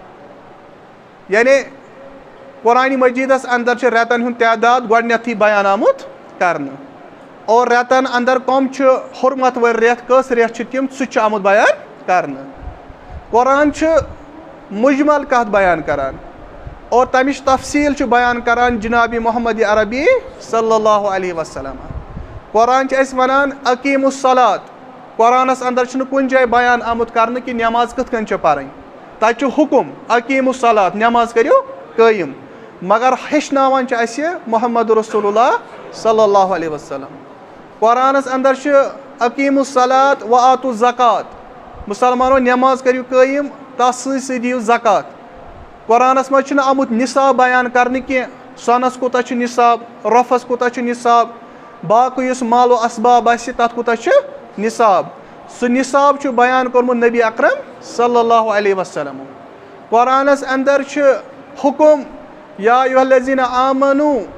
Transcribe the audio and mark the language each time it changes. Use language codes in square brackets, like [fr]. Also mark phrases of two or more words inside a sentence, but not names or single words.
[ks] یعنی قرآنِ مجیٖدس انٛدر چھِ رٮ۪تن ہُنٛد تعداد گۄڈٕنیتھٕے بیان آمُت کرنہٕ اور رٮ۪تن انٛدر کٕم چھِ حُرمت وٲلۍ رٮ۪تھ کٔژ رٮ۪تھ چھِ تِم سُہ تہِ چھُ آمُت بیان کرنہٕ قرآن چھُ مُجمل کتھ بیان کران اور تمِچ تفصیٖل چھُ بیان کران جنابِ محمد عربی [ar] صلی اللہ علیہ وسلم [ks] قرآن چھِ اَسہِ ونان [ar] اقیٖمُ الصلات [ks] قرآنس انٛدر چھُنہٕ کُنہِ جایہِ بیان آمُت کرنہٕ کہِ نٮ۪ماز کِتھ کٔنۍ چھِ پرٕنۍ تتہِ چھُ حُکُم [ar] اقیٖمُ الصلات [ks] نٮ۪ماز کٔرِو قٲیِم مگر ہیٚچھناوان چھِ اَسہِ محمد رسول اللہ [ar] صلی اللہ علیہ وسلم [ks] قرآنس انٛدر چھِ [ar] اقیٖمُ الصلات وآتُوا الزکات [ks] مُسلمانو نٮ۪ماز کٔرِو قٲیِم تتھ سۭتۍ سۭتۍ دِیِو زکات قرآنس منٛز چھُنہٕ آمُت نِصاب بیان کرنہٕ کینٛہہ سۄنس کوٗتاہ چھُ نِصاب رۄپھس کوٗتاہ چھُ نِصاب باقٕے یُس مال و اسباب آسہِ تتھ کوٗتاہ چھُ نِصاب سُہ نِصاب چھُ بیان کوٚرمُت نبی اکرم [ar] صلی اللہ علیہ وسلم [ks] قرآنس انٛدر چھُ حُکُم [ar] یا ایُہا الذیٖنَ آمنوٗ